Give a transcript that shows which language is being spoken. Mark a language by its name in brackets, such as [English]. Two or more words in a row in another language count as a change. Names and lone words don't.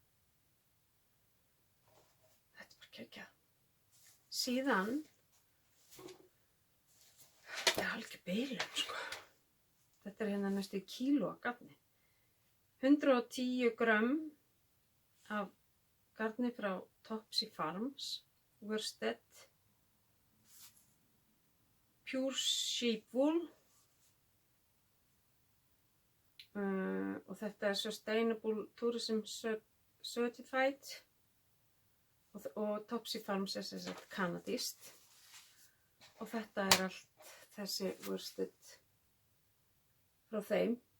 [Icelandic] Þetta er bara geggjað. Síðan þetta er algjör bilun sko. Þetta er hérna næstu kíló af garni. 110 grömm af garni frá Topsy Farms, [English] worsted, pure sheep wool [Icelandic] og þetta er [English] Sustainable Tourism Certified [Icelandic] og Topsy Farms er sem sagt kanadískt og þetta er allt þessi worsted frá þeim.